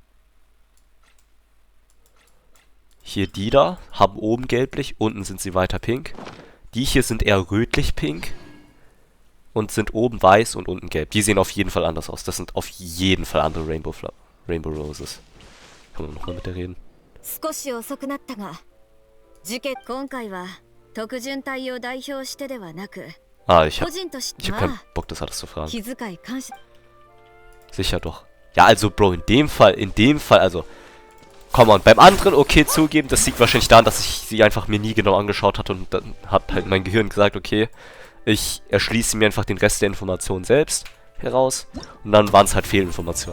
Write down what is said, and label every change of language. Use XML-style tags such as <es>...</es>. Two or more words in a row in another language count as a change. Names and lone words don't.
<de>Hier die da haben oben gelblich, unten sind sie weiter pink. Die hier sind eher rötlich-pink und sind oben weiß und unten gelb. Die sehen auf jeden Fall anders aus. Das sind auf jeden Fall andere Rainbow Roses. Kann man nochmal mit der reden?</de> <ja>少し遅くなったが、今回は特順隊を代表してではなく、</ja> <de>ich hab keinen Bock, das alles zu fragen.</de> <ja>気遣い感謝。</ja> <de>Sicher doch. Ja, also Bro, in dem Fall, also...</de> <en>Komm on,</en> <de>beim anderen okay zugeben, das liegt wahrscheinlich daran, dass ich sie einfach mir nie genau angeschaut hatte und dann hat halt mein Gehirn gesagt, okay, ich erschließe mir einfach den Rest der Informationen selbst heraus und dann waren es halt Fehlinformationen.</de>